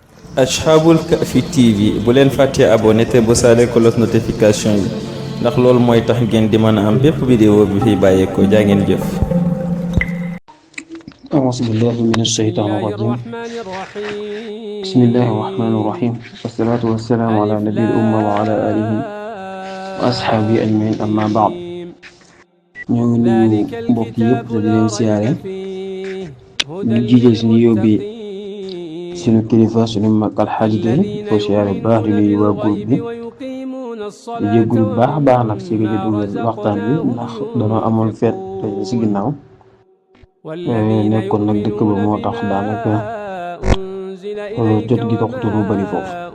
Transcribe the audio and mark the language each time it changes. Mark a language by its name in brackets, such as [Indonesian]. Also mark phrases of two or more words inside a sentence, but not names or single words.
[Wolof] Ashabul Kahfi TV bu leen fàttee abonné te bu saale [French] cloche notification [Wolof] yi ndax loolu mooy tax ngeen di mën a am bépp vidéo bi fi bàyyeekoo jaa ngeen jëf. [Arabic] أعوذ بالله من الشيطان الرجيم بسم الله الرحمن الرحيم والصلاة والسلام على نبي الأمة وعلى آله وأصحابه أجمعين أما [Wolof] بعد ñoo ngi nuyu mbokk yëpp di leen siyaare di jiite suñu yóbbi suñu kilifa suñu mag Alxaaji Gey ko siyaare bu baax di nuyu waa groupe bi di jégalu bu baax a baax nag si gëj a dugal waxtaan bi ndax danoo amoon feet si ginnaaw nekkoon nag dëkk ba moo tax daanaka jot gi taxutu mu bari foofu.